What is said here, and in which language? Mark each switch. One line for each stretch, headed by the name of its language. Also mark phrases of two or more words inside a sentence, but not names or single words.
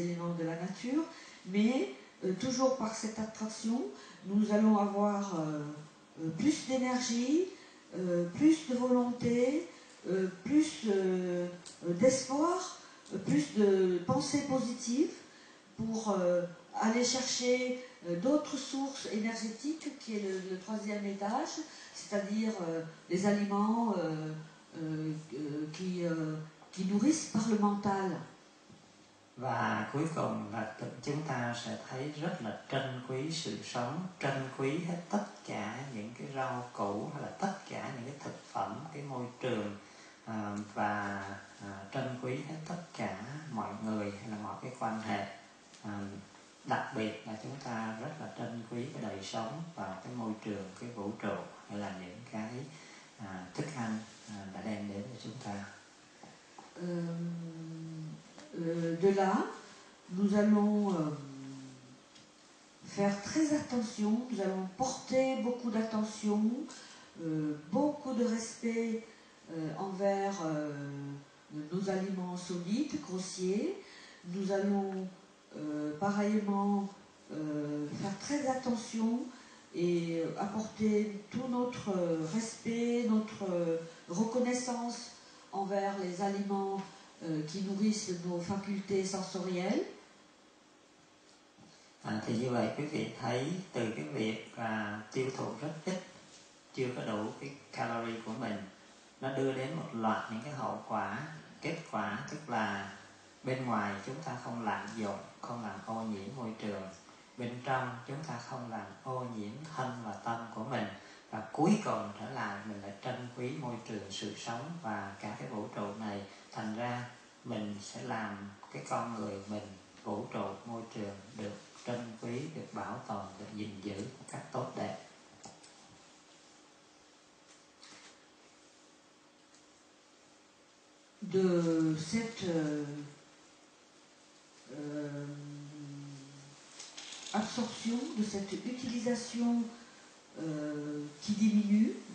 French: éléments de la nature, mais toujours par cette attraction, nous allons avoir plus d'énergie, plus de volonté, plus d'espoir, plus de pensées positives pour aller chercher d'autres sources énergétiques qui est le troisième étage, c'est-à-dire les aliments qui nourrissent par le mental.
Vietnamese: Và cuối cùng là chúng ta sẽ thấy rất là trân quý sự sống, trân quý hết tất cả những cái rau củ hay là tất cả những cái thực phẩm, cái môi trường, và trân quý hết tất cả mọi người hay là mọi cái quan hệ. Đặc biệt là chúng ta rất là trân quý cái đời sống và cái môi trường, cái vũ trụ hay là những cái thức ăn đã đem đến cho chúng ta.
French: De là, nous allons faire très attention, nous allons porter beaucoup d'attention, beaucoup de respect envers nos aliments solides, grossiers. Nous allons pareillement faire très attention et apporter tout notre respect, notre reconnaissance envers les aliments qui nourrissent nos facultés sensorielles.
Vietnamese: Thì như vậy quý vị thấy từ cái việc tiêu thụ rất ít, chưa có đủ cái calorie của mình, nó đưa đến một loạt những cái hậu quả, kết quả tức là bên ngoài chúng ta không lạm dụng, không làm ô nhiễm môi trường, bên trong chúng ta không làm ô nhiễm thân và tâm của mình, và cuối cùng trở lại mình lại trân quý môi trường, sự sống và cả cái vũ trụ này. Thành ra mình sẽ làm cái con người mình, vũ trụ, môi trường được trân quý, được bảo tồn, được gìn giữ một cách tốt đẹp.
French: De cette absorption, de cette utilisation qui diminue,